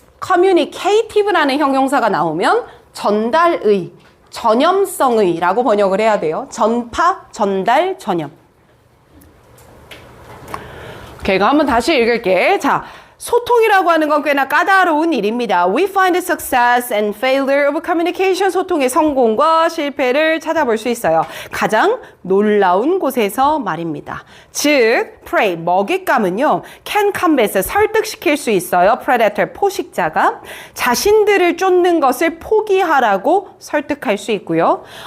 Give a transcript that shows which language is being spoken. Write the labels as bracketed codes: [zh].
[ko] communicative라는 형용사가 나오면 전달의, 전염성의 라고 번역을 해야 돼요. 전파, 전달, 전염. 오케이, 그럼 한번 다시 읽을게. 자, 소통이라고 하는 건 꽤나 까다로운 일입니다. [en] We find the success and failure of communication. [ko] 소통의 성공과 실패를 찾아볼 수 있어요. 가장 놀라운 곳에서 말입니다. 즉, prey, 먹잇감은요, [en] can combat, [ko] 설득시킬 수 있어요. predator, 포식자가 자신들을 쫓는 것을 포기하라고 설득할 수 있고요.